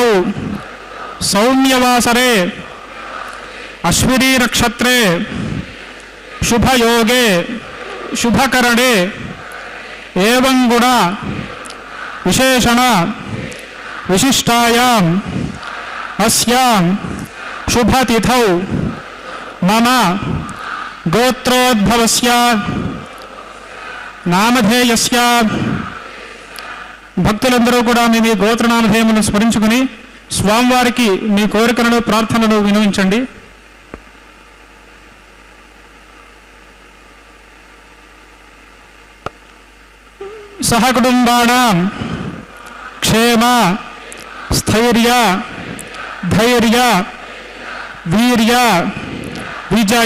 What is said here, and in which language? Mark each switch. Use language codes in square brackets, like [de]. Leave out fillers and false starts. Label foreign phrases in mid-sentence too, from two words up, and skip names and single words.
[sa] सौम्यवासरे अश्विनी नक्षत्रे शुभयोगे शुभकरणे एवं गुण विशेषण विशिष्टायाम् अस्यां शुभतिथौ मम गोत्रोद्भवस्य [te] नामधेयस्य భక్తులందరూ కూడా మీ గోత్రనామధేయములను స్మరించుకుని స్వామివారికి మీ కోరికలను ప్రార్థనలు వినిపించండి. [sa] సహకుటుంబానాం క్షేమ స్థైర్య ధైర్య వీర్య విజయ